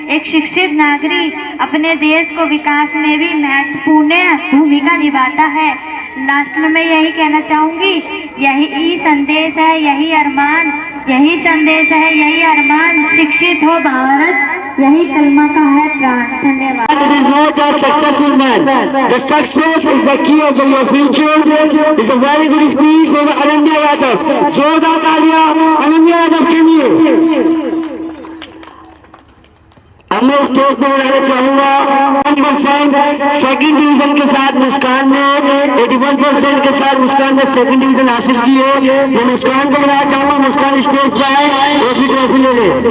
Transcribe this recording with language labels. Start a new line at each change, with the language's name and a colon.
Hindi: एक शिक्षित नागरिक अपने देश को विकास में भी महत्वपूर्ण भूमिका निभाता है। लास्ट में मैं यही कहना चाहूँगी, यही संदेश है, यही अरमान, यही संदेश है, यही अरमान, शिक्षित हो भारत, यही कलमा का है प्राण। धन्यवाद।
English: It is not a successful man. The success is the key of your future. It's a very good speech for Ananya Yadav.
Hindi: जोरदार तालियां अनन्या यादव के लिए। अब मैं स्टेज पर बुलाना चाहूंगा 1% सेकंड डिवीजन के साथ मुस्कान ने 81% के साथ मुस्कान ने सेकंड डिवीजन हासिल की है। मैं मुस्कान को बुलाना चाहूंगा, मुस्कान स्टेज पर आए और भी ट्रॉफी ले ले।